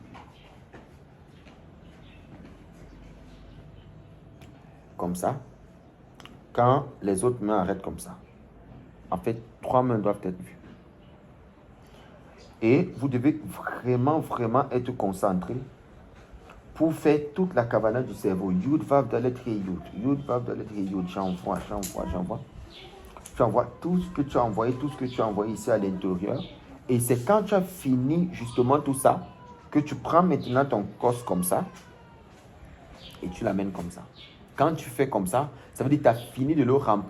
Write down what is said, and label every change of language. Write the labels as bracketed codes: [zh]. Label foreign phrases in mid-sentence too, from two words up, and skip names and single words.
[fr] Comme ça. Quand les autres mains arrêtent comme ça. En fait, 3 mains doivent être vues. Et vous devez vraiment être concentré pour faire toute la kavana du cerveau. [he] יוד, וו, דלת, הא, יוד. יוד, וו, דלת, הא, יוד. [fr] J'envoie. Tu envoies tout ce que tu as envoyé, ici à l'intérieur. Et c'est quand tu as fini justement tout ça, que tu prends maintenant ton cos comme ça, et tu l'amènes comme ça. Quand tu fais comme ça, ça veut dire que tu as fini de le remplir.